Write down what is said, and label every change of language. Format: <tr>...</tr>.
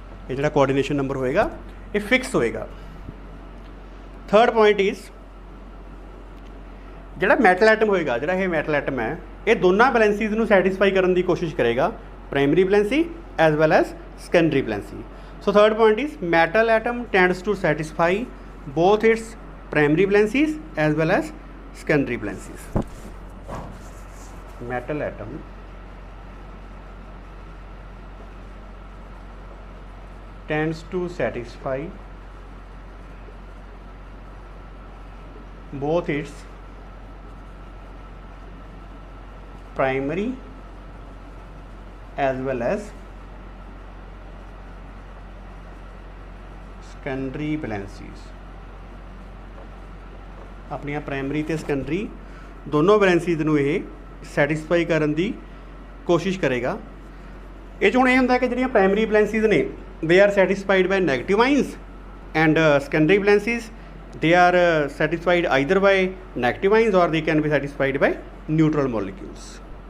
<pa>ਇਹ ਜਿਹੜਾ coordination number ਹੋਏਗਾ ਇਹ ਫਿਕਸ ਹੋਏਗਾ। ਥਰਡ ਪੁਆਇੰਟ ਇਜ਼ ਜਿਹੜਾ ਮੈਟਲ ਐਟਮ ਹੋਏਗਾ, ਜਿਹੜਾ ਇਹ ਮੈਟਲ ਐਟਮ ਹੈ, ਇਹ ਦੋਨਾਂ ਬੈਲੈਂਸਿਸ ਨੂੰ ਸੈਟਿਸਫਾਈ ਕਰਨ ਦੀ ਕੋਸ਼ਿਸ਼ ਕਰੇਗਾ, primary ਬੈਲੈਂਸੀ as well as secondary ਬੈਲੈਂਸੀ।</pa> <en>So third point is metal atom tends to satisfy both its primary balances as well as secondary balances. Metal atom tends to satisfy both its primary as well as secondary balances।</en> <pa>ਆਪਣੀਆਂ primary ਅਤੇ secondary ਦੋਨੋਂ ਬੈਲੈਂਸਿਸ ਨੂੰ ਇਹ satisfy ਕਰਨ ਦੀ ਕੋਸ਼ਿਸ਼ ਕਰੇਗਾ। ਇਹ 'ਚ ਹੁਣ ਇਹ ਹੁੰਦਾ ਕਿ ਜਿਹੜੀਆਂ ਪ੍ਰਾਇਮਰੀ ਬੈਲੈਂਸਿਸ ਨੇ</pa> <en>They are satisfied by negative ions and secondary valencies they are satisfied either by negative ions or they can be satisfied by neutral molecules.</en>